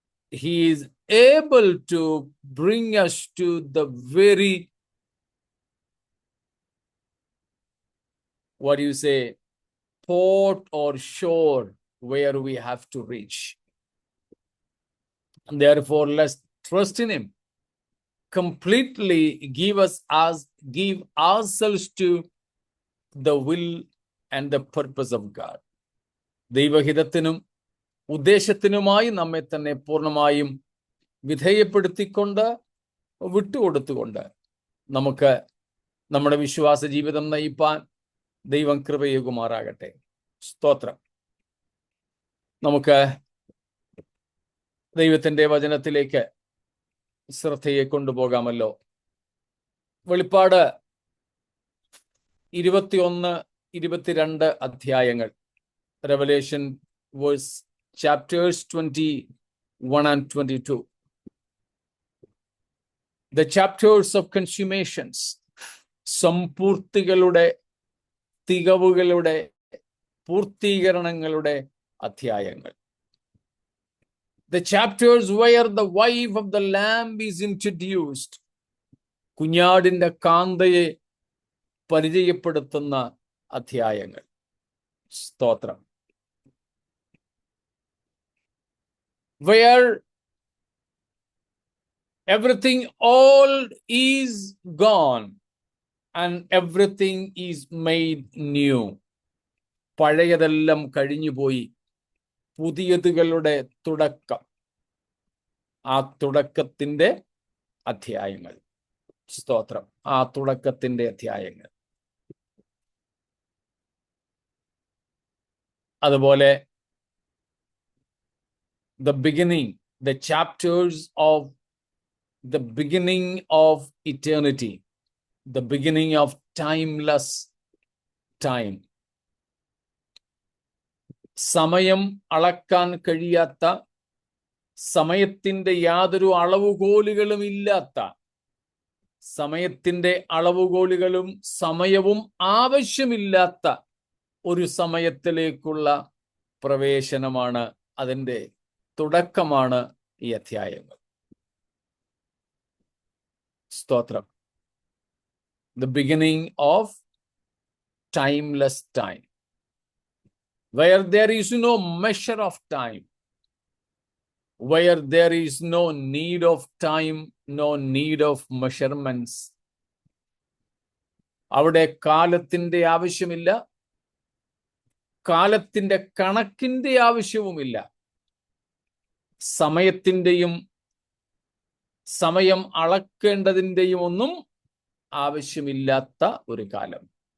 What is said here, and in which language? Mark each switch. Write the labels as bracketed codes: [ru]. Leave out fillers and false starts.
[en] He is able to bring us to the very, what do you say, port or shore where we have to reach. And therefore, let's trust in him. Completely give ourselves to the will and the purpose of God. [ml] ദൈവഹിതത്തിനും ഉദ്ദേശത്തിനുമായി നമ്മെ തന്നെ പൂർണ്ണമായും വിധേയപ്പെടുത്തിക്കൊണ്ട് വിട്ടുകൊടുത്തുകൊണ്ട് നമുക്ക് നമ്മുടെ വിശ്വാസ ജീവിതം നയിപ്പാൻ ദൈവം കൃപയേകുമാറാകട്ടെ. സ്തോത്രം. നമുക്ക് ദൈവത്തിന്റെ വചനത്തിലേക്ക് ശ്രദ്ധയെ കൊണ്ടുപോകാമല്ലോ. വെളിപ്പാട് 21-22 അധ്യായങ്ങൾ, [en] Revelation chapters 21 and 22. The chapters of consummations, [ml] സമ്പൂർത്തികളുടെ, തികവുകളുടെ, പൂർത്തീകരണങ്ങളുടെ അധ്യായങ്ങൾ. [en] The chapters where the wife of the lamb is introduced. [ml] കുഞ്ഞാടിന്റെ കാന്തയെ പരിചയപ്പെടുത്തുന്ന അധ്യായങ്ങൾ. സ്തോത്രം. [en] Where everything old is gone and everything is made new. [ml] പഴയതെല്ലാം കഴിഞ്ഞുപോയി, പുതിയതുകളുടെ തുടക്കം. ആ തുടക്കത്തിന്റെ അധ്യായങ്ങൾ. സ്തോത്രം. ആ തുടക്കത്തിന്റെ അധ്യായങ്ങൾ. [en] അതുപോലെ the beginning, the chapters of the beginning of eternity, the beginning of timeless time. [ml] സമയം അളക്കാൻ കഴിയാത്ത, സമയത്തിന്റെ യാതൊരു അളവുകോലുകളും ഇല്ലാത്ത, സമയത്തിന്റെ അളവുകോലുകളും സമയവും ആവശ്യമില്ലാത്ത ഒരു സമയത്തിലേക്കുള്ള പ്രവേശനമാണ്, അതിൻ്റെ തുടക്കമാണ് ഈ അധ്യായങ്ങൾ. സ്തോത്രം. [en] The beginning of timeless time, where there is no measure of time, where there is no need of time, no need of measurements. [ml] അവിടെ കാലത്തിന്റെ ആവശ്യമില്ല, കാലത്തിന്റെ കണക്കിന്റെ ആവശ്യവുമില്ല, സമയത്തിന്റെയും സമയം അളക്കേണ്ടതിൻ്റെയും ഒന്നും ആവശ്യമില്ലാത്ത ഒരു കാലം.